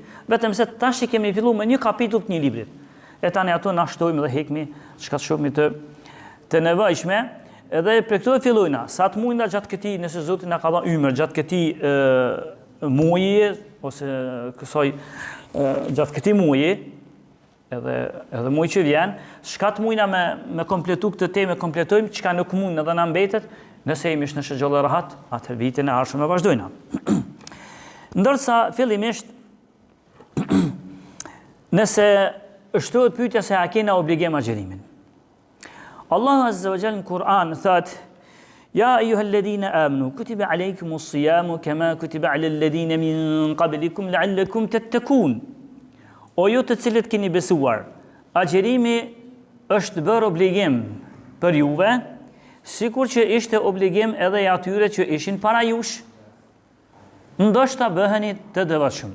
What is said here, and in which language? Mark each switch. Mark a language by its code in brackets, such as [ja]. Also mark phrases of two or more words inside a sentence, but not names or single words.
[sq] Vetëm se tash i kemi fillu me një kapitull të një librit. E tani ato na shtojmë dhe hekmi, çka shohmi të nevojshme, edhe për këto e fillojna, sa të mujna gjatë këti, nëse Zoti na ka dhënë ymër gjatë këti muaji, ose kësaj gjatë këti muaji, edhe muaj që vjen, çka të mujna me kompletu këtë temë, kompletojmë, çka nuk mund edhe na mbetet, nëse jemi në shëgjallë rahat, atë vitin e ardhshëm e vazhdojna. Ndërsa fillimisht, nëse shtohet pyetja se a kena obligim agjerimin. [ar] الله عز وجل [sq] në Kur'an thot: [ar] يا أيها الذين آمنوا كتب عليكم الصيام كما كتب على الذين من قبلكم لعلكم تتقون. [sq] O ju të cilët keni besuar, agjerimi është bërë obligim për juve, sikur që ishte obligim edhe i atyre që ishin para jush. Ndoshta bëheni të devotshëm.